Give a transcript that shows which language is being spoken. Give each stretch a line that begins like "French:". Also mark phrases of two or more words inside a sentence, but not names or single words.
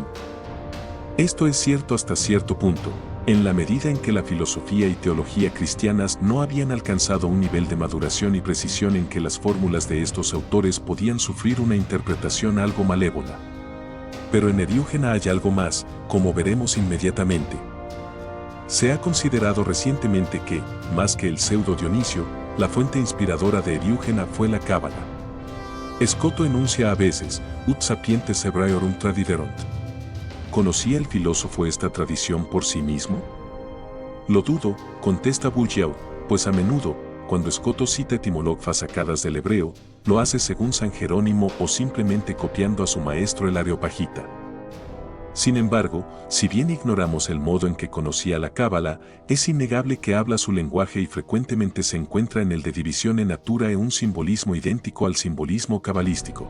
Spanish: Esto es cierto hasta cierto punto, en la medida en que la filosofía y teología cristianas no habían alcanzado un nivel de maduración y precisión en que las fórmulas de estos autores podían sufrir una interpretación algo malévola. Pero en Eriúgena hay algo más, como veremos inmediatamente. Se ha considerado recientemente que, más que el pseudo Dionisio, la fuente inspiradora de Eriúgena fue la Cábala. Scoto enuncia a veces:
Latin: ut sapientes Hebraeorum tradiderunt.
Spanish: ¿Conocía el filósofo esta tradición por sí mismo? Lo dudo, contesta Bourdieu, pues a menudo, cuando Scoto cita etimologías sacadas del hebreo, lo hace según San Jerónimo o simplemente copiando a su maestro el Areopagita. Sin embargo, si bien ignoramos el modo en que conocía la Cábala, es innegable que habla su lenguaje y frecuentemente se encuentra en el de división en natura un simbolismo idéntico al simbolismo cabalístico.